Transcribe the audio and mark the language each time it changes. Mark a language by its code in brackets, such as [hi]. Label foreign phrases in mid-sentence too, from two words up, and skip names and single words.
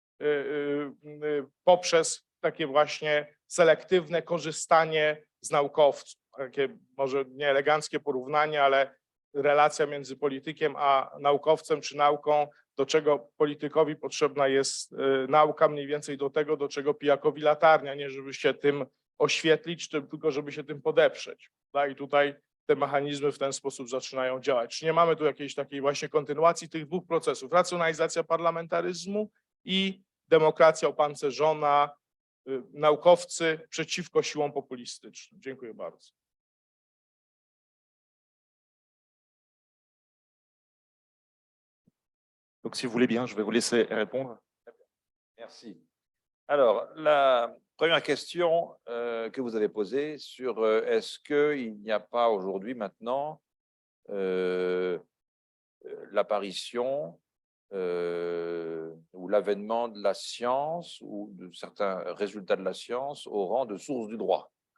[pl] poprzez takie właśnie selektywne korzystanie z naukowców, takie może nie eleganckie porównanie, ale relacja między politykiem a naukowcem czy nauką, do czego politykowi potrzebna jest nauka, mniej więcej do tego, do czego pijakowi latarnia, nie żeby się tym oświetlić, tylko żeby się tym podeprzeć. I tutaj te mechanizmy w ten sposób zaczynają działać. Czy nie mamy tu jakiejś takiej właśnie kontynuacji tych dwóch procesów? Racjonalizacja parlamentaryzmu i demokracja opancerzona, naukowcy przeciwko siłom populistycznym. Dziękuję bardzo. [fr] Donc, si vous voulez bien, je vais vous laisser répondre. Merci. Alors, la première question que vous avez posée sur est-ce qu'il n'y a pas aujourd'hui maintenant l'apparition ou l'avènement de la science ou de certains résultats de la science au rang de source du droit.